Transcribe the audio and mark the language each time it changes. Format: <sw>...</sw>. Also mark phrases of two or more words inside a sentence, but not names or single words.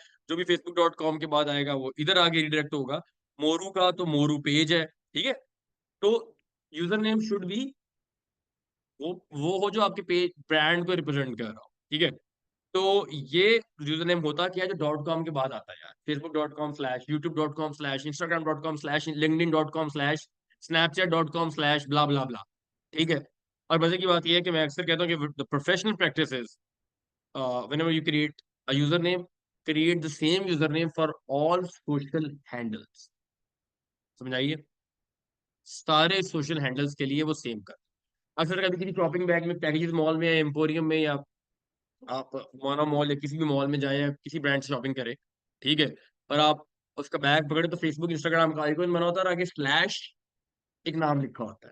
<hi>जो भी facebook.com के बाद आएगा वो इधर आगे रिडायरेक्ट होगा। मोरू का तो मोरू पेज है। ठीक है। तो</hi> <en>user name should be</en> <hi>वो हो जो आपके</hi> <en>page brand</en> <hi>को रिप्रेजेंट कर रहा हो। ठीक है। तो ये</hi> <en>user name</en> <hi>होता क्या है जो .com के बाद आता है यार, facebook.com/youtube.com/ instagram.com/linkedin.com/ snapchat.com/</hi> <en>blah blah blah.</en> <hi>ठीक है। और मजे की बात यह है कि मैं अक्सर कहता हूँ कि</hi> <en>the professional practice is whenever you create a username, create the same username for all social handles।</en> <hi>समझाइए, सारे</hi> <en>social handles</en> <hi>के लिए वो सेम कर। अक्सर कभी किसी</hi> <en>shopping bag</en> <hi>में पैकेजेस मॉल में या एम्पोरियम में, या आप मोना मॉल या किसी भी मॉल में जाए या किसी ब्रांड से शॉपिंग करें, ठीक है, और आप उसका बैग पकड़े तो फेसबुक इंस्टाग्राम का आइकॉन बना होता है और आगे स्लैश एक नाम लिखा होता है।</hi>